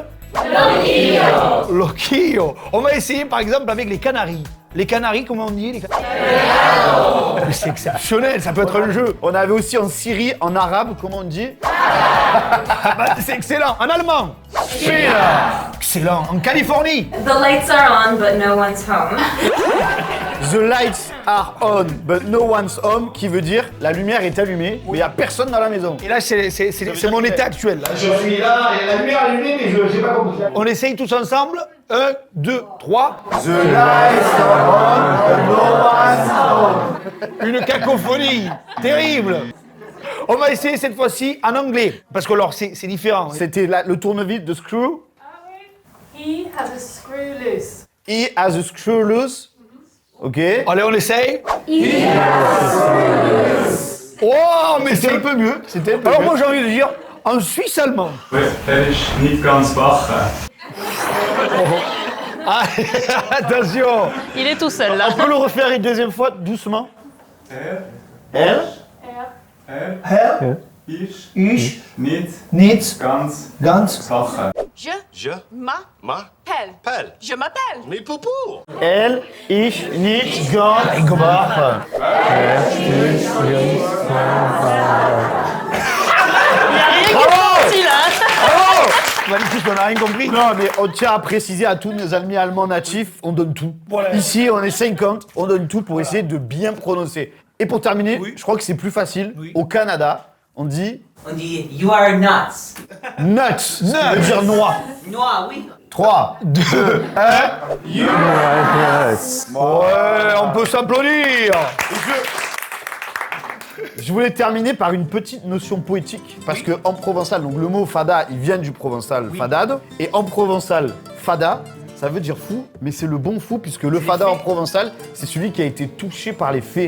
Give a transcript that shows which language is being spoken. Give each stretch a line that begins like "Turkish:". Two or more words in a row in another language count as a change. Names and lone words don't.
French: Loquillo. Loquillo. On va essayer par exemple avec les Canaries. Les Canaries, comment on dit? Mais c'est exceptionnel, ça peut être un jeu. On avait aussi en Syrie, en arabe, comment on dit? C'est excellent. En allemand. Excellent. En Californie.
English: The lights are on, but no one's home. The lights are on, but no one's home,
French: qui veut dire la lumière est allumée, mais il n'y a personne dans la maison. Et là, c'est mon état actuel. Là. Je suis là, et la lumière est allumée, mais je n'ai pas compris. On essaye tous ensemble. 1, 2, 3.
English: The lights are on, but no one's home.
French: Une cacophonie terrible. On va essayer cette fois-ci en anglais, parce que alors c'est différent. C'était le tournevis de Screw.
English: He has a screw loose. He has a screw loose.
French: Ok. Allez, on essaye. Oh, mais c'est un peu mieux. C'était un peu Alors mieux. moi j'ai envie de dire en suisse allemand.
German: Er ist nicht ganz wach.
French: Ah, attention. Il est tout seul là. On peut le refaire une deuxième fois, doucement.
German: Er Ich ist nicht nicht ganz ganz wach.
French: Je m'appelle. Je m'appelle. Mais Popo. Elle,
German: ich, nicht, ganz, gemacht.
French: Parti là. Magnifique, on n'a rien compris. Non, mais on tient à préciser à tous nos amis allemands natifs, on donne tout. Voilà. Ici, on est 50, on donne tout pour essayer de bien prononcer. Et pour terminer, je crois que c'est plus facile. Oui. Au Canada, on dit On dit
English: you are nuts.
French: nuts, ce qui veut dire noix. Noir, oui. 3, 2, 1. Ouais, on peut s'applaudir. Je voulais terminer par une petite notion poétique, parce que en provençal, donc le mot fada, il vient du provençal fadade, et en provençal, fada, ça veut dire fou, mais c'est le bon fou, puisque le fada en provençal, c'est celui qui a été touché par les fées.